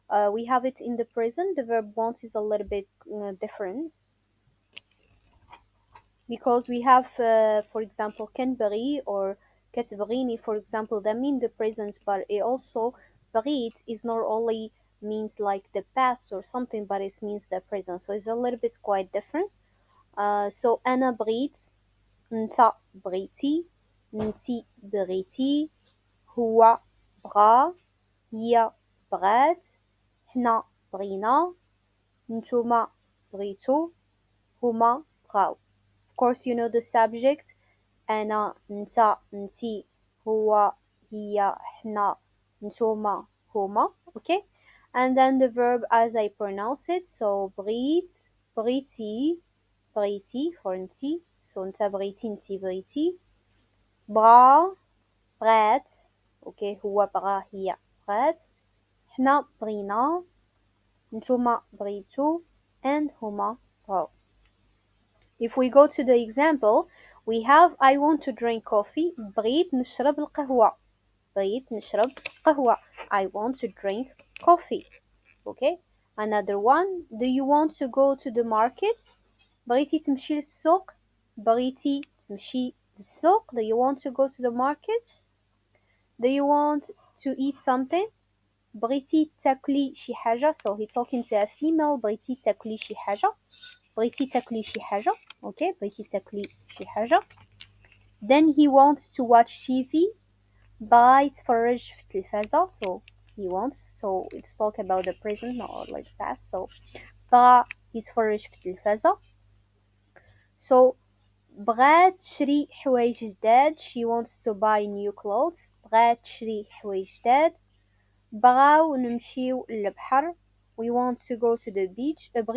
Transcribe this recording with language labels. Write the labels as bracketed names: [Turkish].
[English] We have it in the present. The verb want is a little bit different, because we have, for example, كان or كتبغيني, for example, that mean the present, but it also بغيت is not only means like the past or something, but it means the present. So it's a little bit quite different. So [Arabic] أنا بغيت، أنت بغيتي، أنتي بغيتي، هو بغا، هي بغات، حنا بغينا، نتوما بغيتو، هما بغاو. [English] Of course, you know the subject. [Arabic] أنا، أنت، أنتي، هو، هي، حنا، نتوما، هما. [English] Okay? And then the verb as I pronounce it. So [Arabic] بغيت، بغيتي، بغيتي [English] for [Arabic] أنتي. [English] So [Arabic] أنت بغيتي، أنتي بغيتي. بغا، بغات. Okay, هو بغا، هي بغات. حنا بغينا، نتوما بغيتو، [English] and [Arabic] هما بغاو. [English] If we go to the example, we have I want to drink coffee. [Arabic] بغيت نشرب القهوة. بغيت نشرب قهوة. [English] I want to drink coffee. Okay. Another one. Do you want to go to the market? [Arabic] بغيتي تمشي للسوق. بغيتي تمشي للسوق. [English] Do you want to go to the market? Do you want to eat something? [Arabic] بغيتي تاكلي شي حاجة. [English] So he talking to a female. [Arabic] بغيتي تاكلي شي حاجة. بغيتي تاكلي شي حاجة. [English] Okay. [Arabic] بغيتي تاكلي شي حاجة. [English] Then he wants to watch TV. [Arabic] بغا يتفرج في التلفازة. [English] So he wants. So let's talk about the present, not like past. So [Arabic] بغا يتفرج في التلفازة. So بغات تشري حوايج جداد. [English] She wants to buy new clothes. [Arabic] بغات تشري حوايج جداد. بغاو نمشيو للبحر. [English] We want to go to the beach.